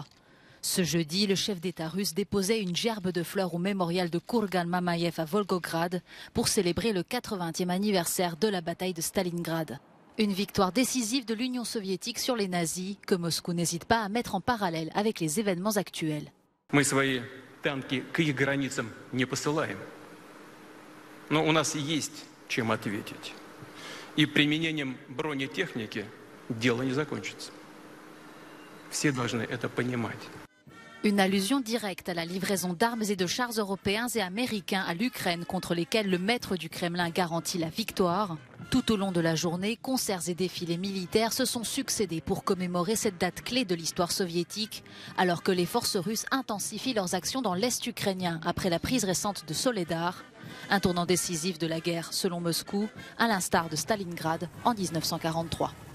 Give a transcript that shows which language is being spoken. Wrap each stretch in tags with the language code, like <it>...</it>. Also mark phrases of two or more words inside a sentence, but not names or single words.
<fr>Ce jeudi, le chef d'État russe déposait une gerbe de fleurs au mémorial de Kurgan Mamayev à Volgograd pour célébrer le 80e anniversaire de la bataille de Stalingrad. Une victoire décisive de l'Union soviétique sur les nazis que Moscou n'hésite pas à mettre en parallèle avec les événements actuels.</fr> <ru>Мы свои танки к их границам не посылаем. Но у нас есть чем ответить. И применением бронетехники дело не закончится. Все должны это понимать.</ru> <fr>Une allusion directe à la livraison d'armes et de chars européens et américains à l'Ukraine contre lesquels le maître du Kremlin garantit la victoire. Tout au long de la journée, concerts et défilés militaires se sont succédés pour commémorer cette date clé de l'histoire soviétique, alors que les forces russes intensifient leurs actions dans l'Est ukrainien après la prise récente de Soledar, un tournant décisif de la guerre selon Moscou, à l'instar de Stalingrad en 1943.</fr>